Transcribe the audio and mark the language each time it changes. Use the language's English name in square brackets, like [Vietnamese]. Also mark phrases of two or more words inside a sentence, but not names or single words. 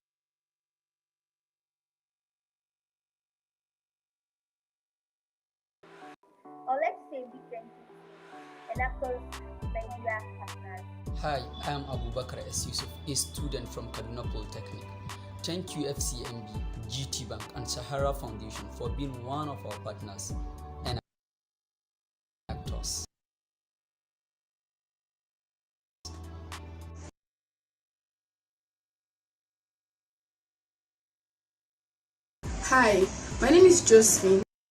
[English] Or let's say different Enactus Nigeria partners. Hi, I am Abubakar S. Yusuf, a student from Kaduna Polytechnic. Thank you, FCMB, GT Bank, and Sahara Foundation for being one of our partners. Hi, my name is Josephine.